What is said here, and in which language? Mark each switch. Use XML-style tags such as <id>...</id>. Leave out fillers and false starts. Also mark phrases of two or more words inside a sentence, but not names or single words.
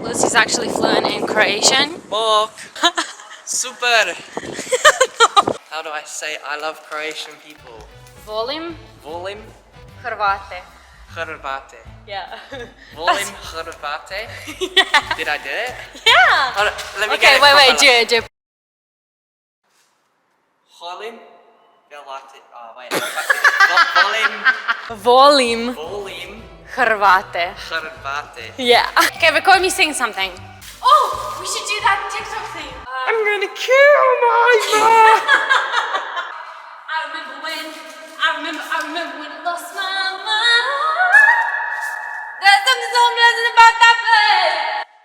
<en>Lucy's actually fluent in Croatian.</en> <hr>Bok. Super.</hr> <en>How do I say I love Croatian people?</en> <hr>Volim Volim Hrvate. Hrvate.</hr> <en>Yeah.</en> <hr>Volim Hrvate.</hr> <en>Yeah. Did I do it? Yeah. Hold on, let me Okay, get it wait, properly. do.</en> <hr>Volim Hrvate.</hr> <en>Oh, wait.</en> <hr>Volim. Volim Volim Hrvate. Hrvate.</hr> <en>Yeah. Okay, record me saying something. Oh, we should do that TikTok thing. I'm gonna kill my mom. I remember when I lost my mind. There's something so pleasant about that place.</en>